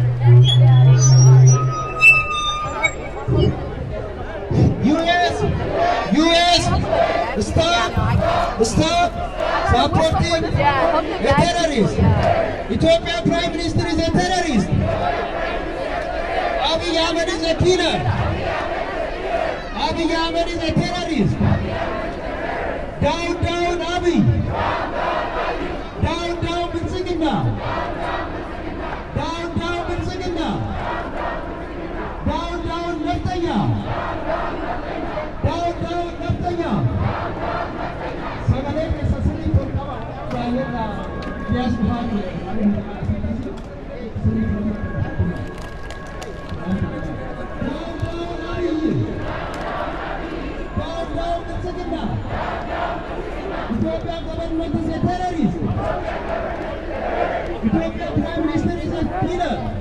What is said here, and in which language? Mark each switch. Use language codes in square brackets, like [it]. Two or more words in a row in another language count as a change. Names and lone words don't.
[en] US, stop supporting the terrorist. Ethiopia Prime Minister is a terrorist. Abiy Ahmed is a killer. Abiy Ahmed is a terrorist. Down, Abiy. Down, Bilsigina. Down, Bilsigina. Down, Neftanya. Down, Neftanya. Sagale ke sasani ko kawa pale na yes bhai Ethiopia government is a terrorist. Ethiopia Prime Minister is a killer.